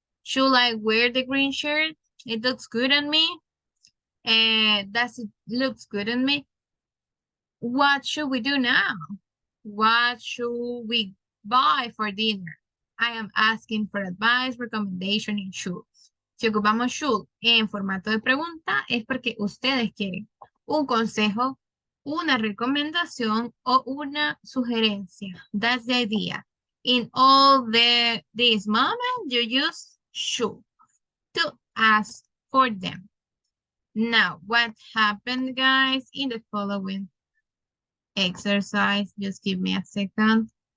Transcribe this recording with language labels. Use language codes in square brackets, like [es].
[en] Should I wear the green shirt? It looks good on me. And it looks good on me. What should we do now? What should we buy for dinner? I am asking for advice, recommendation, and should. [es] Si ocupamos should en formato de pregunta, es porque ustedes quieren un consejo, una recomendación o una sugerencia. [en] That's the idea. In all this moment, you use should to ask for them. Now, what happened, guys, in the following exercise? Just give me a second.